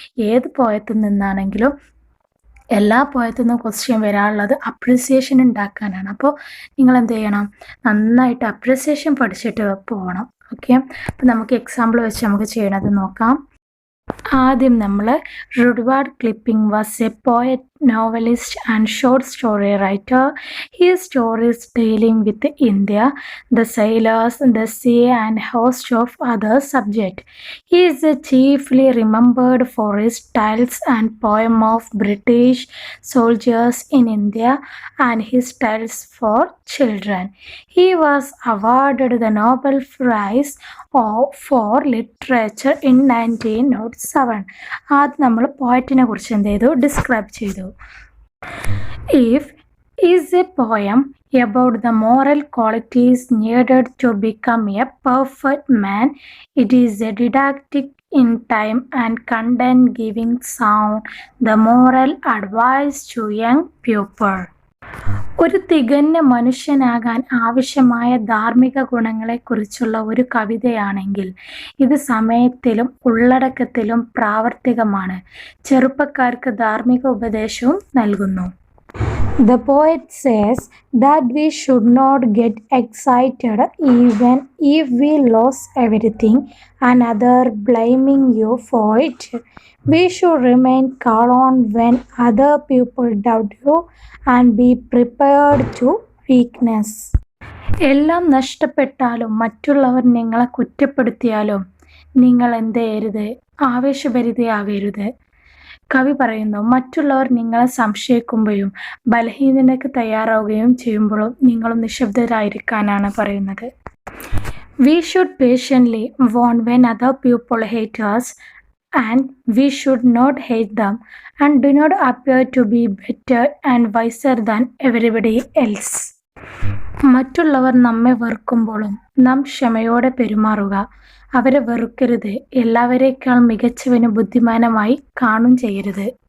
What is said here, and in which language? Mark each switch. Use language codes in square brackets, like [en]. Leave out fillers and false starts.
[ml] ഏത് പോയത്തിൽ നിന്നാണെങ്കിലും എല്ലാ പോയത്തു നിന്നും ക്വസ്റ്റ്യൻ വരാനുള്ളത് അപ്രിസിയേഷൻ ഉണ്ടാക്കാനാണ്. അപ്പോൾ നിങ്ങൾ എന്ത് ചെയ്യണം? നന്നായിട്ട് അപ്രിസിയേഷൻ പഠിച്ചിട്ട് പോകണം. ഓക്കെ, അപ്പോൾ നമുക്ക് എക്സാമ്പിൾ വെച്ച് നമുക്ക് ചെയ്യണത് നോക്കാം. ആദ്യം നമ്മൾ [en] Rudyard Kipling was a poet, novelist and short story writer. His stories dealing with India, the sailors, the sea and host of other subjects. He is chiefly remembered for his tales and poem of British soldiers in India and his tales for children. He was awarded the Nobel Prize for Literature in 1907. [ml] ആദ്യം നമ്മൾ പോയറ്റിനെ കുറിച്ച് എന്ത് ചെയ്തു? Describe ചെയ്തു. If [en] is a poem about the moral qualities needed to become a perfect man. It is a didactic in time and content giving sound the moral advice to young people. [ml] ഒരു തികഞ്ഞ മനുഷ്യനാകാൻ ആവശ്യമായ ധാർമ്മിക ഗുണങ്ങളെക്കുറിച്ചുള്ള ഒരു കവിതയാണെങ്കിൽ ഇത് സമയത്തിലും ഉള്ളടക്കത്തിലും പ്രാവർത്തികമാണ്. ചെറുപ്പക്കാർക്ക് ധാർമ്മിക ഉപദേശവും നൽകുന്നു. [en] The poet says that we should not get excited even if we lose everything and others blaming you for it. We should remain calm when other people doubt you and be prepared to weakness. [ml] എല്ലാം നഷ്ടപ്പെട്ടാലും മറ്റുള്ളവർ നിങ്ങളെ കുറ്റപ്പെടുത്തിയാലും നിങ്ങൾ എന്ത് ചെയ്യരുത്? ആവേശഭരിതയാകരുത്. കവി പറയുന്നു, മറ്റുള്ളവർ നിങ്ങളെ സംശയിക്കുമ്പോഴും ബലഹീനതയ്ക്ക് തയ്യാറാവുകയും ചെയ്യുമ്പോഴും നിങ്ങളും നിശബ്ദരായിരിക്കാനാണ് പറയുന്നത്. [en] We should patiently warn when other people hate us and we should not hate them and do not appear to be better and wiser than everybody else. [ml] മറ്റുള്ളവർ നമ്മെ വെറുക്കുമ്പോഴും നാം ക്ഷമയോടെ പെരുമാറുക. അവരെ വെറുക്കരുത്. എല്ലാവരേക്കാൾ മികച്ചവനും ബുദ്ധിമാനുമായി കാണും ചെയ്യരുത്.